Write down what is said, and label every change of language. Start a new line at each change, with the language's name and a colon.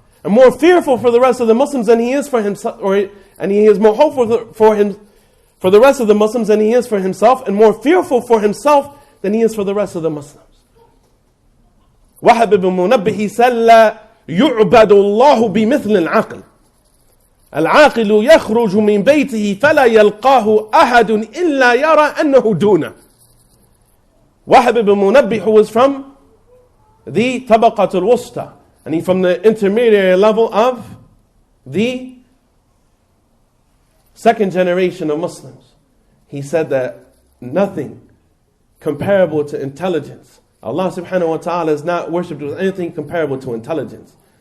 English: and more fearful for the rest of the Muslims than he is for himself, and he is more hopeful for the rest of the Muslims than he is for himself, and more fearful for himself than he is for the rest of the Muslims. Wahab ibn Munabbih, he said,
Arabic: لا يعبد الله بمثل العقل. العاقل يخرج من بيته فلا يلقاه أحد إلا يرى أنه دونه.
English: Wahab ibn Munabbih, who was from the Tabaqat al-Wusta, and he from the intermediary level of the second generation of Muslims. He said that nothing comparable to intelligence, Allah subhanahu wa ta'ala is not worshipped with anything comparable to intelligence.